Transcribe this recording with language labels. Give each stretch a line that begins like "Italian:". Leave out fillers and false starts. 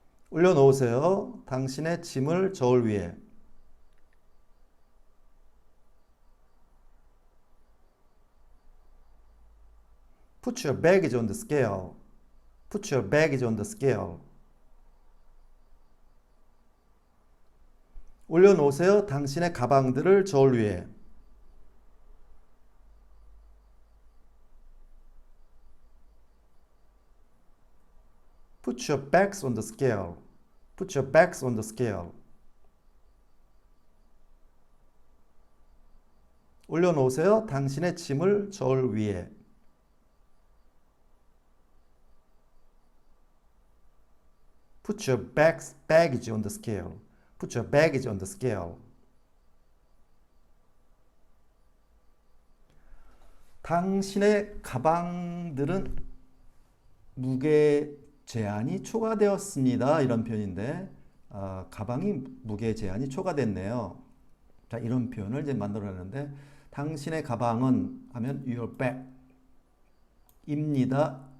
Korean: 올려놓으세요. 당신의 짐을 저울 위에.
English: Put your baggage on the scale. Put your baggage on the scale.
Korean: 올려놓으세요. 당신의 가방들을 저울 위에.
English: Put your bags on the scale. Put your bags on the scale.
Korean: 올려놓으세요. 당신의 짐을 저울 위에.
English: Put your baggage on the scale. Put your baggage on the scale.
Korean: 당신의 가방들은 무게 제한이 초과되었습니다. 이런 표현인데 가방이 무게 제한이 초과됐네요. 자, 이런 표현을 이제 만들어내는데 당신의 가방은 하면
English: your bag
Korean: 입니다.